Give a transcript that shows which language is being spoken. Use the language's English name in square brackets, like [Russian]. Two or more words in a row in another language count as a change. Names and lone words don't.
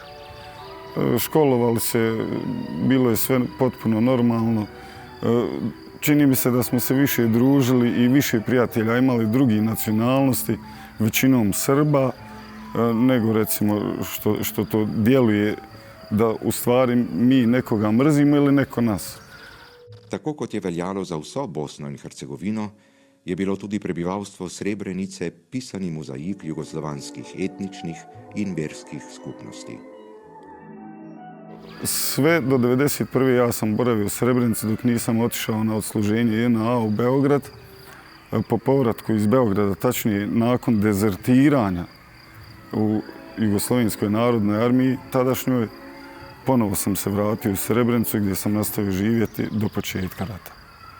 [Bosnian] Školovali se, bilo je sve potpuno normalno. Čini mi se da smo se više družili i više prijatelja imali drugih nacionalnosti, većinom Srba, nego recimo što to djeluje da u stvari mi nekoga mrzimo ili neko nas. [Slovenian] Tako kot je veljalo za vso Bosno in Hercegovino, je bilo tudi prebivalstvo Srebrenice pisani mozaik jugoslovanskih etničnih in verskih skupnosti. [Bosnian] Sve do 1991. ja sam boravio u Srebrenici dok nisam otišao na odsluženje JNA u Beograd. Po povratku iz Beograda, tačnije nakon dezertiranja u Jugoslovenskoj narodnoj armiji, tadašnjoj, ponovo sam se vratio u Srebrenicu gdje sam nastavio živjeti do početka rata.